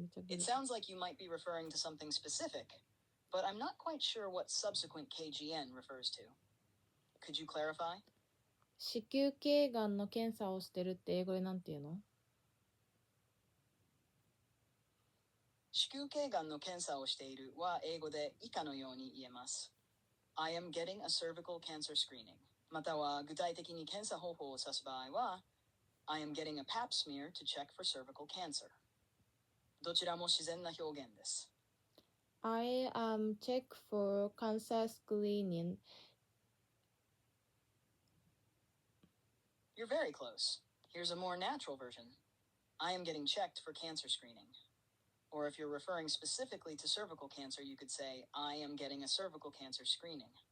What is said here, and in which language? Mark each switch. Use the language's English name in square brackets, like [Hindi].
[English] It sounds like you might be referring to something specific, but I'm not quite sure what subsequent KGN refers to. Could you clarify? [Japanese] 子宮頸がんの検査をしてるって英語でなんて言うの？子宮頸がんの検査をしているは英語で以下のように言えます。 [English] I am getting a cervical cancer screening. [Japanese] または具体的に検査方法を指す場合は [English] I am getting a pap smear to check for cervical cancer. [Japanese] どちらも自然な表現です。 [English] I am check for cancer screening You're very close. Here's a more natural version. I am getting checked for cancer screening. Or if you're referring specifically to cervical cancer, you could say, I am getting a cervical cancer screening.